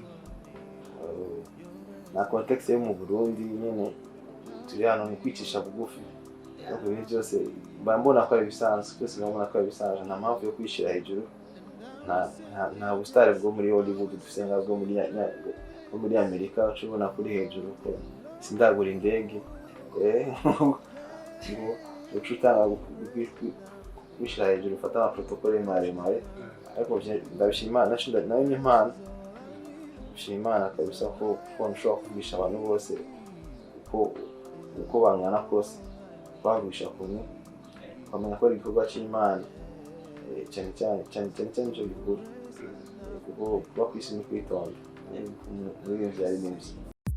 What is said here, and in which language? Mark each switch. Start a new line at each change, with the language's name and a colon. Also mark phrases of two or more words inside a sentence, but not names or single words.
Rundi: Na context yo mu Burundi nyene turi hano ni kwicisha bugufi, ariko ibintu byose mbona ko ari bisanzwe, twese mbona ko ari bisanzwe, nta mpamvu yo kwishira hejuru. Nta bustare bwo muri Hollywood dufise bwo muri Amerika ucubona kuri hejuru ko sindagura indege ngo ucutanga kwishira hejuru ufata amaprotokole maremare. Ariko ndabishima nayo ni impano, Imana kabisa ko nshobora kuvugisha abantu bose uko bangana kose, bavugisha kumwe bamenya ko ari igikorwa cy'Imana cyane icyo gikuru kuko kuba ku isi ni kwitonda muri ibyo byari nibyo.